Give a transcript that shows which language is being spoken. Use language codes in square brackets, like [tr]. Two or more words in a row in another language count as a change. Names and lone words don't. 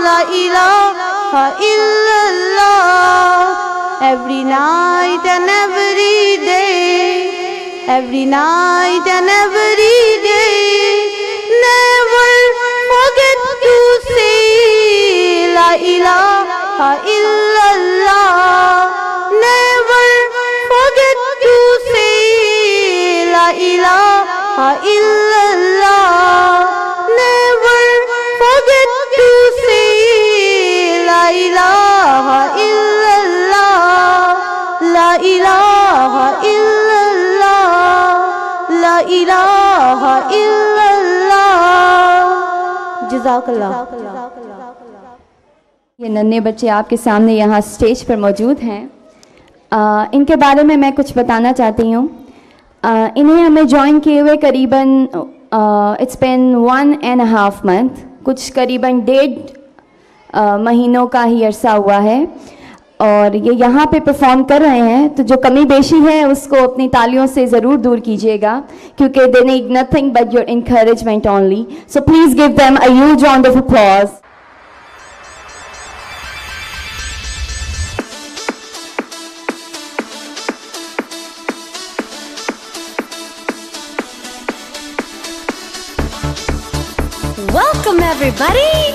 [ar] لا إله إلا الله. [en] Every night and every day, every night and every day. Never forget to say [ar] لا إله إلا الله. [en] Never forget to say [ar] لا إله إلا الله. [en] Never forget to say [ar] لا إله إلا الله. لا إله إلا الله. لا إله إلا الله. Jazakallah. [hi] ये नन्हे बच्चे आपके सामने यहाँ स्टेज पर मौजूद हैं। इनके बारे में मैं कुछ बताना चाहती हूँ। इन्हें हमें ज्वाइन किए हुए करीबन [en] it's been [hi] 1.5 मंथ, कुछ करीबन 1.5 महीनों का ही अरसा हुआ है और ये यहाँ पे परफॉर्म कर रहे हैं। तो जो कमी बेशी है उसको अपनी तालियों से ज़रूर दूर कीजिएगा क्योंकि [en] they need nothing but your encouragement only. So please give them a huge round of applause. Welcome everybody!